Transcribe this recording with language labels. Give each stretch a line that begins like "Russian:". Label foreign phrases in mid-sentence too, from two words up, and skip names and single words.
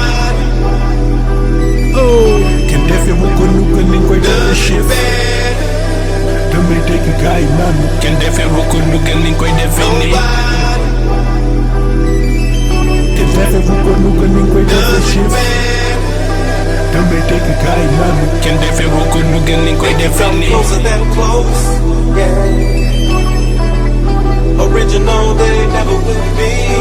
Wolof: kenn defewu ko nu gën niñ koy defe chief damay dégg gaay yi naanu kenn defewu ko nu gën niñ koy defee nii kenn defewu ko nu gën niñ koy defe chief damay dégg gaay yi naanu kenn defewu ko nu gën niñ koy defee
English: Come
Wolof: nii
English: closer than close, yeah. Original, they never will be.